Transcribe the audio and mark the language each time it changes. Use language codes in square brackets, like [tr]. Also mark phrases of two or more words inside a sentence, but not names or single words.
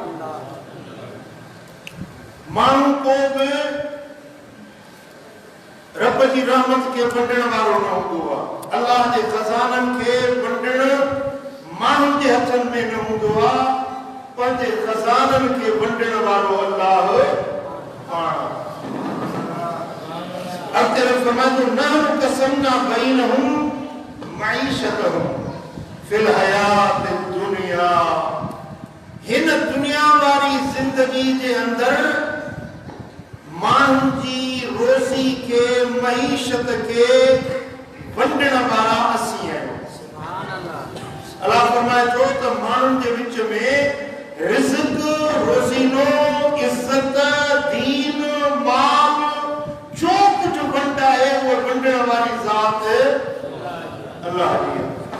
[sd] माण्हू को बि रब जी रहमत के वंडण वारो न हूंदो आहे। अल्लाह जे खज़ाननि खे वंडण माण्हुनि जे हथनि में न हूंदो आहे, पंहिंजे खज़ाननि खे वंडण वारो अल्लाह पाण। अॻिते फरमाईंदो, [ar] نحن قسمنا بينهم معيشتهم في الحياة الدنيا, [sd] हिन दुनिया वारी जिंदगी जे अंदर माण्हुनि जी रोज़ी के मईशत के वंडण वारा असीं आहियूं। अल्लाह फरमाए थो त माण्हुनि जे विच में रिज़्क़, रोज़ीनो, इज़्ज़त, दीन, माल जो कुछ वंड आहे उहो वंडण वारी ज़ात अल्लाह जी आहे।